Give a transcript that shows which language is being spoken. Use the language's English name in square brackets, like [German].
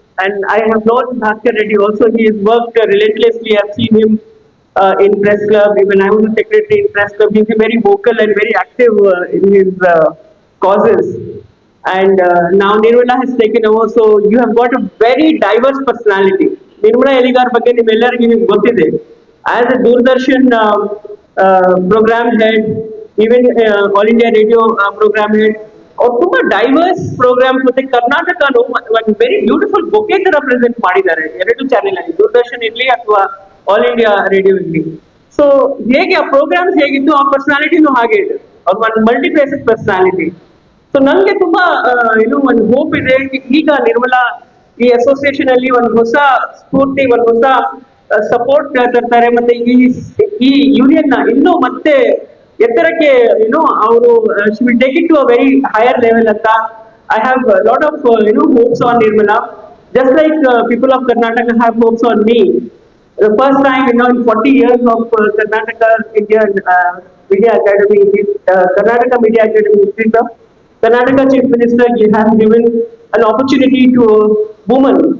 [English] And I have known Bhaskar Reddy also. He has worked relentlessly. I've seen him in press club. Even I was a secretary in press club. He's very vocal and very active in his causes. And now Nirmala has taken over. So you have got a very diverse personality. [Kannada] Nirmala Yeligar ಬಗ್ಗೆ ನಿಮ್ಮೆಲ್ಲರಿಗೂ ನಿಮಗೆ ಗೊತ್ತಿದೆ. [English] As a Doordarshan program head, [Kannada] even All India Radio program head, ಅವ್ರು ತುಂಬಾ divorce programmes ಮತ್ತೆ ಕರ್ನಾಟಕನು ಒಂದು [English] very beautiful bouquet [Kannada] ತರ present ಮಾಡಿದ್ದಾರೆ ಎರಡು ಚಾನೆಲ್ ಅಲ್ಲಿ ದೂರದರ್ಶನ್ ಇರ್ಲಿ ಅಥವಾ ಆಲ್ ಇಂಡಿಯಾ ರೇಡಿಯೋ ಇರ್ಲಿ. ಸೊ ಹೇಗೆ ಆ ಪ್ರೋಗ್ರಾಮ್ಸ್ ಹೇಗಿತ್ತು ಆ ಪರ್ಸನಾಲಿಟಿನೂ ಹಾಗೆ ಇದೆ. ಅವ್ರ ಒಂದು ಮಲ್ಟಿಫೇಸೆಡ್ ಪರ್ಸನಾಲಿಟಿ. ಸೊ ನನಗೆ ತುಂಬಾ ಒಂದು ಹೋಪ್ ಇದೆ. ಈಗ ನಿರ್ಮಲಾ ಈ ಅಸೋಸಿಯೇಷನ್ ಅಲ್ಲಿ ಒಂದು ಹೊಸ ಸ್ಫೂರ್ತಿ, ಒಂದು ಹೊಸ ಸಪೋರ್ಟ್ ತರ್ತಾರೆ ಮತ್ತೆ ಈ ಯೂನಿಯನ್ ನ ಇನ್ನೂ ಮತ್ತೆ ಎತ್ತರಕ್ಕೆ ಅವರು [English] will take it to a very higher level [Kannada] ಅಂತ. [English] I have lot of hopes on Nirmala, just like people of Karnataka have hopes on me. The first time in 40 years of Karnataka Indian Media Academy, Karnataka Media Academy history, Karnataka Chief Minister has given an opportunity to a woman.